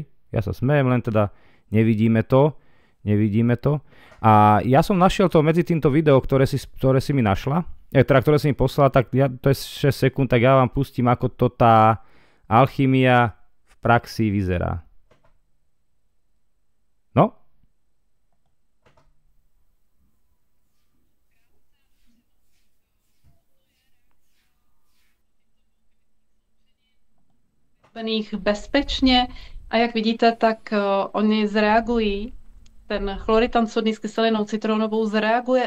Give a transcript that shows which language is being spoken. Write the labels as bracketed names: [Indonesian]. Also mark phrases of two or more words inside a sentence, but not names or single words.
[Slovak] Ja sa smejem, len teda nevidíme to. A ja som našiel to medzi týmto video, ktoré si mi našla, ktoré si mi poslala, tak to je 6 sekúnd, tak ja vám pustím, ako to tá alchymia v praxi vyzerá. No? [Czech] Bezpečně a jak vidíte, tak oni zreagují, ten chloritan sodný s kyselinou citronovou zareaguje